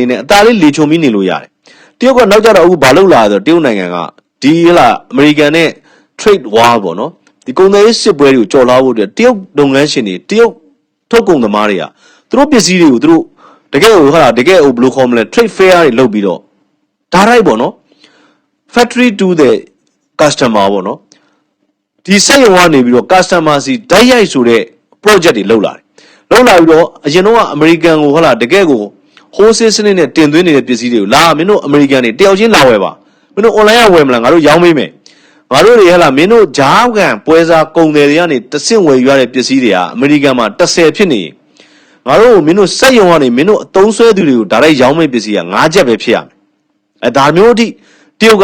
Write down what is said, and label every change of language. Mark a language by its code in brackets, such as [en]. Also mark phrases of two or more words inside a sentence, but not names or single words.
[my] နဲ့အသားလေးလေချုံပြီးနေလို့ရတယ်တရုတ်ကနောက်ကြတော့အခုဘာလုပ်လာဆိုတော့တရုတ်နိုင်ငံကဒီလားအမေရိကန်နဲ့ [en] trade war [my] ပေါ့နော်ဒီကုန်သွယ်ရေးစစ်ပွဲတွေကိုကြော်လွှားဖို့အတွက်တရုတ်လုပ်ငန်းရှင်တွေတရုတ်ထုတ်ကုန်သမားတွေကသူတို့ပစ္စည်းတွေကိုသူတို့တကယ်ကိုဟာတကယ်ကိုဘယ်လိုခေါ်မလဲ [en] trade fair [my] တွေလုပ်ပြီးတော့ဒါတိုင်းပေါ့နော် [en] factory to the customer [my] ပေါ့နော်ဒီစက်ရုံကနေပြီးတော့ customer စီဓာတ်ရိုက်ဆိုတဲ့ project တွေလုပ်လာတယ် လုပ်လာပြီးတော့အရင်တော့အမေရိကန်ကိုဟာတကယ်ကို wholesale စနစ်နဲ့တင်သွင်းနေတဲ့ပစ္စည်းတွေကိုလာမင်းတို့အမေရိကန်တွေတယောက်ချင်းလာဝယ်ပါမင်းတို့ online ကဝယ်မလားငါတို့ရောင်းပေးမယ်ငါတို့တွေဟဲ့လားမင်းတို့ဂျားကန်ပွဲစားကုန်တယ်တွေကနေတဆင့်ဝယ်ယူရတဲ့ပစ္စည်းတွေကအမေရိကန်မှာ10ဖြစ်နေငါတို့မင်းတို့စက်ရုံကနေမင်းတို့အသုံးဆွဲသူတွေကိုဒါလိုက်ရောင်းမဲ့ပစ္စည်းက9ချက်ပဲဖြစ်ရမယ်ဒါမျိုးအထိတရုတ်က